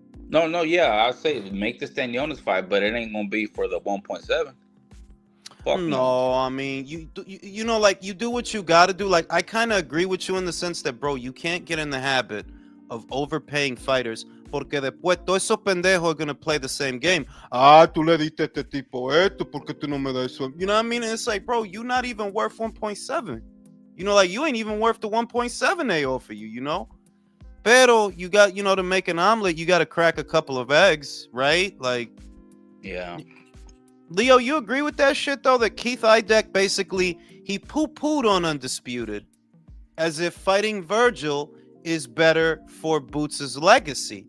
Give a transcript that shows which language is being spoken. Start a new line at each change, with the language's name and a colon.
English: No, yeah, I say make the Stanionis fight, but it ain't gonna be for the 1.7. Fuck no, I mean, you know, like, you do what you gotta do. Like, I kind of agree with you in the sense that, bro, you can't get in the habit of overpaying fighters,
Spanish: porque después todos esos pendejos
English: are gonna play the same game.
Spanish: Tú le diste este tipo esto, porque tú no me das eso.
English: You know what I mean? And it's like, bro, you're not even worth 1.7. You know, like, you ain't even worth the 1.7 they offer you, you know? Pero you got, you know, to make an omelet, you got to crack a couple of eggs, right? Like, yeah. Leo, you agree with that shit, though? That Keith Idek basically, he poo-pooed on Undisputed as if fighting Virgil is better for Boots' legacy.